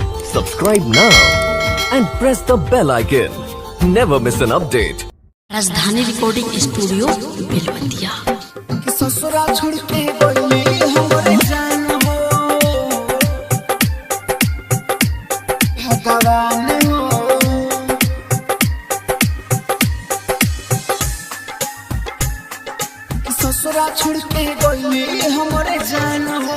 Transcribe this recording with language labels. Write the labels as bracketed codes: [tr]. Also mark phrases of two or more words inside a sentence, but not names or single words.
[en] Subscribe now and press the bell icon. Never miss an update. [bho] राजधानी रिकॉर्डिंग स्टूडियो बेलवतिया। ससुरा छोड़ के गइली हमरे जान हो भगवान हो। ससुरा छोड़ के गइली हमरे जान हो।